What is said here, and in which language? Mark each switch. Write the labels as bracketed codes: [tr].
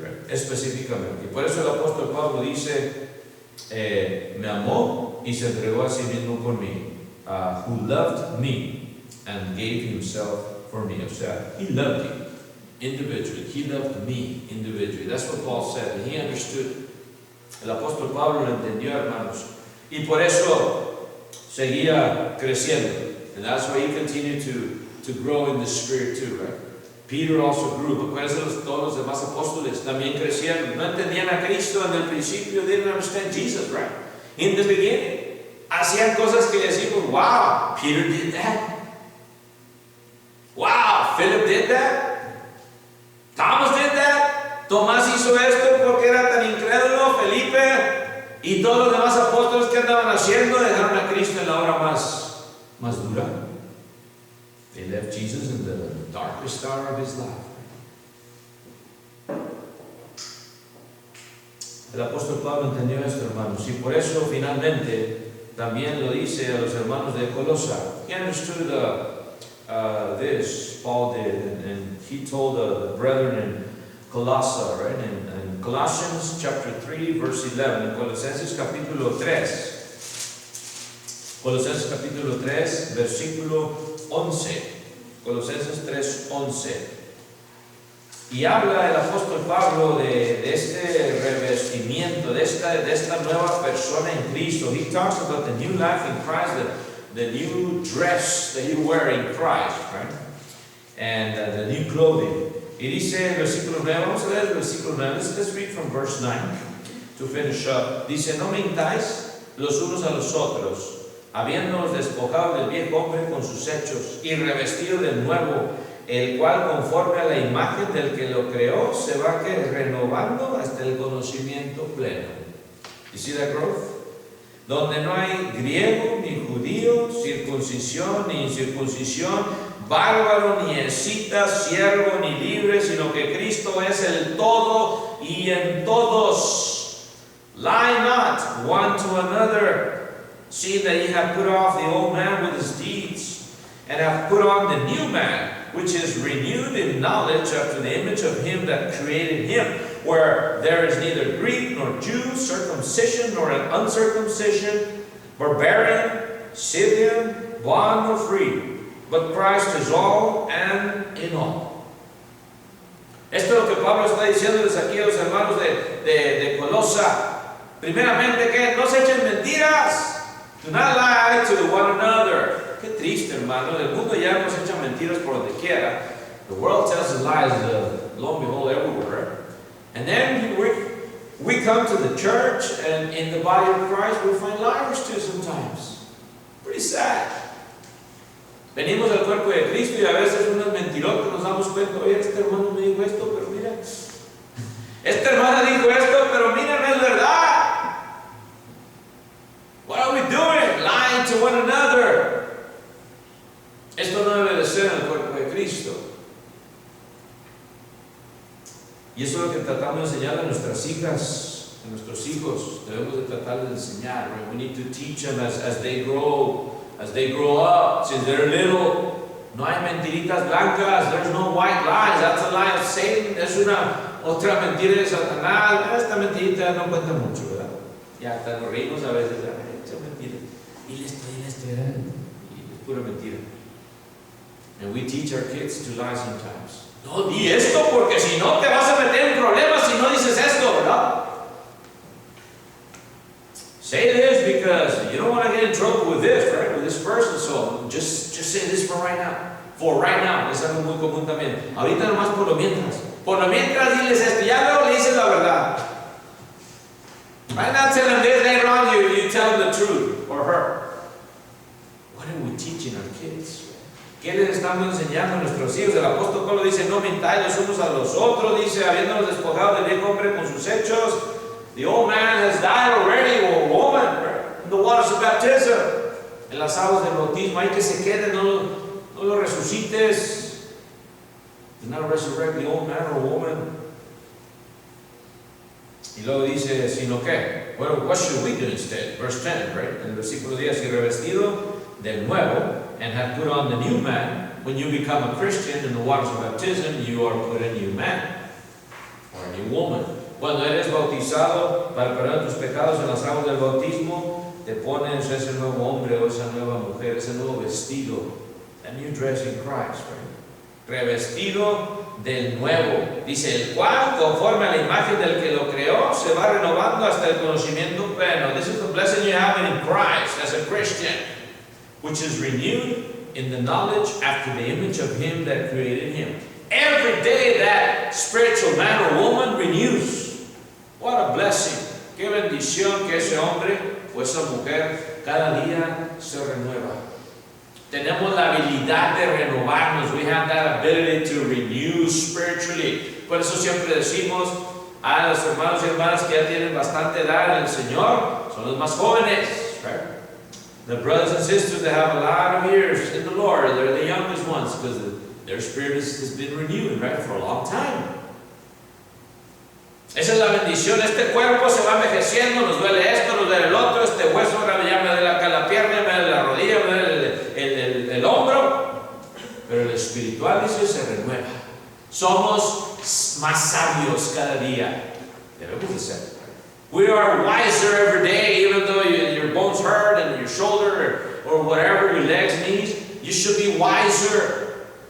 [es] específicamente. Y por eso el apóstol Pablo dice, me amó y se entregó a sí mismo por mí. [en] Who loved me and gave himself for me. [es] O sea, [en] he loved you individually. He loved me individually. That's what Paul said. He understood. [es] El apóstol Pablo lo entendió, hermanos. Y por eso seguía creciendo. [en] And that's why he continued to grow in the Spirit too, right? Peter also grew. [es] Acuérdense, todos los demás apóstoles también crecieron. No entendían a Cristo en el principio. [en] They didn't understand Jesus, right? In the beginning. [es] Hacían cosas que decimos, [en] wow, Peter did that. Wow, Philip did that. Thomas did that. [es] Tomás hizo esto porque era tan incrédulo. Felipe y todos los demás apóstoles que andaban haciendo dejaron a Cristo en la hora más dura. [en] They left Jesus in the darkest hour of his life. [es] El apóstol Pablo entendió esto, hermanos, y por eso finalmente también lo dice a los hermanos de Colosa. [en] He understood this, Paul did, and he told the brethren in Colossae, right? In Colossians chapter 3, verse 11, [es] en Colosenses capítulo 3. Colosenses capítulo 3, versículo 11. Colosenses 3, 11. Y habla el apóstol Pablo de este revestimiento, de esta nueva persona en Cristo. [en] He talks about the new life in Christ, the new dress that you wear in Christ, right? And the new clothing. [es] Y dice el versículo 9, vamos a leer el versículo 9, [en] let's read from verse 9 to finish up. [es] Dice, no mintáis los unos a los otros, habiéndonos despojado del viejo hombre con sus hechos y revestido del nuevo, el cual conforme a la imagen del que lo creó se va renovando hasta el conocimiento pleno. [en] You see that growth? [es] Donde no hay griego ni judío, circuncisión ni incircuncisión, bárbaro ni escita, siervo ni libre, sino que Cristo es el todo y en todos. [en] Lie not one to another, see that ye have put off the old man with his deeds, and have put on the new man, which is renewed in knowledge after the image of him that created him, where there is neither Greek nor Jew, circumcision nor uncircumcision, barbarian, Scythian, bond nor free, but Christ is all and in all. [es] Esto es lo que Pablo está diciéndoles aquí a los hermanos de Colosa. Primeramente, que no se echen mentiras. [en] Do not lie to one another. [es] Qué triste, hermano. El mundo ya nos echa mentiras por donde quiera. [en] The world tells us lies, lo and behold, everywhere. And then we come to the church, and in the body of Christ, we find liars too sometimes. Pretty sad. [es] Venimos al cuerpo de Cristo y a veces unos mentirosos nos damos cuenta, oye, este hermano me dijo esto, pero mira. Esta hermana dijo esto, pero mira, no es verdad. [en] What are we doing? Lying to one another. [es] Esto no debe de ser en el cuerpo de Cristo. Y eso es lo que tratamos de enseñar a nuestras hijas, a nuestros hijos. Debemos de tratar de enseñar. [en] Right? We need to teach them as they grow up, since they're little. [es] No hay mentiritas blancas. [en] There's no white lies. That's a lie of Satan. [es] Es una otra mentira de Satanás. Esta mentirita no cuenta mucho, ¿verdad? Ya hasta nos reímos a veces. Esa mentira. Y esto, y es pura mentira. [en] And we teach our kids to lie sometimes. [es] No, di esto porque si no te vas a meter en problemas si no dices esto, ¿verdad? [en] Say this because you don't want to get in trouble with this, right? With this person, so just say this for right now. For right now, [es] es algo muy común también. Ahorita nomás por lo mientras. Por lo mientras diles esto, ya luego le dices la verdad. [en] Right now tell them this, later on you tell them the truth, or her. What are we teaching our kids? [es] ¿Qué les estamos enseñando a nuestros hijos? El apóstol Pablo dice, no mintáis los unos a los otros, dice, habiéndonos despojado del viejo hombre con sus hechos. [en] The old man has died already, or woman, in the waters of baptism. [es] En las aguas del bautismo, hay que se quede, no lo resucites. [en] Do not resurrect the old man or woman. [es] Y luego dice, sino que, [en] well, what should we do instead? Verse 10, right? [es] En el versículo 10, y revestido del nuevo, [en] and have put on the new man. When you become a Christian in the waters of baptism, you are put a new man, or a new woman. [es] Cuando eres bautizado para perdonar tus pecados en las aguas del bautismo, te pones ese nuevo hombre o esa nueva mujer, ese nuevo vestido. [en] A new dress in Christ, right? [es] Revestido del nuevo. Dice, el cual, conforme a la imagen del que lo creó, se va renovando hasta el conocimiento pleno. [en] This is the blessing you have in Christ as a Christian, which is renewed in the knowledge after the image of him that created him. Every day that spiritual man or woman renews. What a blessing. [es] Qué bendición que ese hombre o esa mujer cada día se renueva. Tenemos la habilidad de renovarnos. [en] We have that ability to renew spiritually. [es] Por eso siempre decimos a los hermanos y hermanas que ya tienen bastante edad en el Señor, son los más jóvenes, [en] right? The brothers and sisters that have a lot of years in the Lord, they're the youngest ones because their spirit has been renewed, right, for a long time. [es] Esa es la bendición. Este cuerpo se va envejeciendo, nos duele esto, nos duele el otro, este hueso ahora ya me duele acá la pierna, me duele la rodilla, me duele el hombro. Pero el espiritual, dice, se renueva. Somos más sabios cada día. Debemos de ser. [en] We are wiser every day, even though your bones hurt and your shoulder or whatever, your legs, knees, you should be wiser.